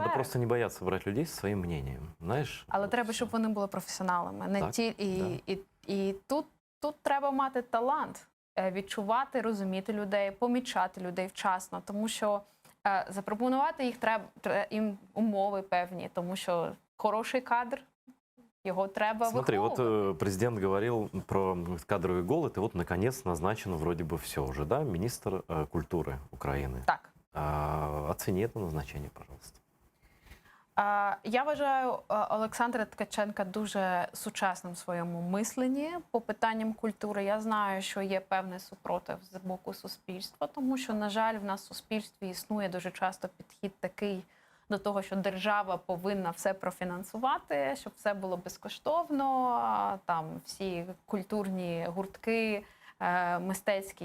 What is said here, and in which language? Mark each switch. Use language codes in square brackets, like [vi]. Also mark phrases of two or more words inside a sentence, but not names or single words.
[ru] Надо просто не бояться брать людей [uk] зі своїм [ru] мнением, знаєш? [uk] Але от треба, все. щоб вони були професіоналами. Не Так, ті, і тут треба мати талант, відчувати, розуміти людей, помічати людей вчасно, тому що запропонувати їх треба їм умови певні, тому що хороший кадр, его треба [ru] Смотри, вот [uk] виховувати. [ru] президент говорил про кадровый голод, и вот наконец назначено вроде бы все уже, да, министр культуры Украины. Так. Оцени это назначение, пожалуйста. [uk] Я вважаю Олександра Ткаченка дуже сучасним в своєму мисленні по питанням культури. Я знаю, що є певний супротив з боку суспільства, тому що, на жаль, в нас в суспільстві існує дуже часто підхід такий до того, що держава повинна все профінансувати, щоб все було безкоштовно, там всі культурні гуртки, мистецькі.